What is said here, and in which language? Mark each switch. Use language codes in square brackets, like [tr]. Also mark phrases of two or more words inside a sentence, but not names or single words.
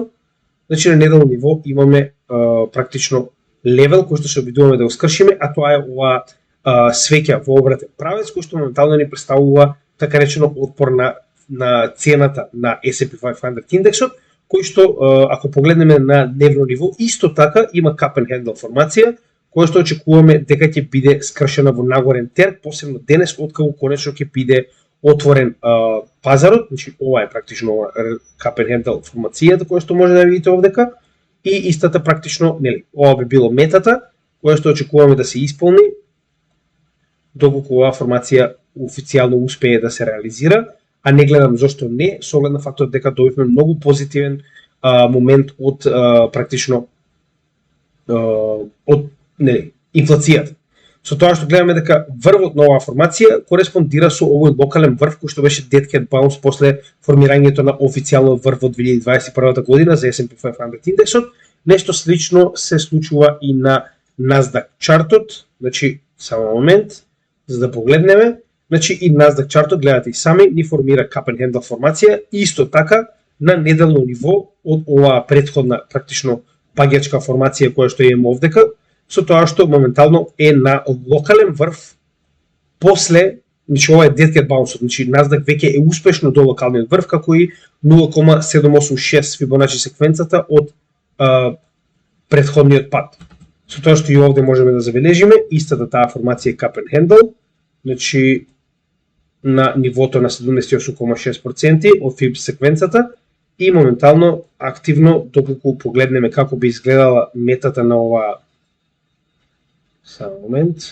[mk] Значи на неделно ниво имаме практично левел кој што се обидуваме да го скршиме, а тоа е ова свеќа во обратен правец, кој што моментално ни представува така речено отпор на цената на S&P 500 индексот, кој што ако погледнеме на дневно ниво исто така има [en] cup and handle [mk] формација, која што очекуваме дека ќе биде скршена во нагорен терк, посебно денес откако конечно ќе биде отворен пазарот, значи ова е практично [en] cup and handle [mk] формацијата која што може да видите овдека, и истата практично, нели, ова би било метата која што очекуваме да се исполни доколку оваа формација официјално успее да се реализира, а не гледам зошто не, со оглед на фактот дека добивме многу позитивен момент од практично од нели инфлацијата. Со тоа што гледаме дека врвот на оваа формација кореспондира со овој локален врв кој што беше [en] dead cat bounce [mk] после формирањето на официјално врв во 2021 година за S&P 500 индексот. Нешто слично се случува и на Nasdaq чартот, значи само момент за да погледнеме. Значи и Nasdaq чартот, гледате и сами, ни формира [en] cup and handle [mk] формација, исто така на неделно ниво од оваа претходна практично паѓачка формација која што имаме овдека, со тоа што моментално е на локален врв после, значи ова е [en] dead cat bounce, [mk] значи Nasdaq веќе е успешно до локалниот врв, како и 0,786 Фибоначи секвенцата од претходниот пат. Со тоа што и овде можеме да забележиме, истата таа формација [en] cup and handle, [mk] значи на нивото на 78,6% од FIB секвенцата, и моментално активно, доколку погледнеме како би изгледала метата на ова. Само момент.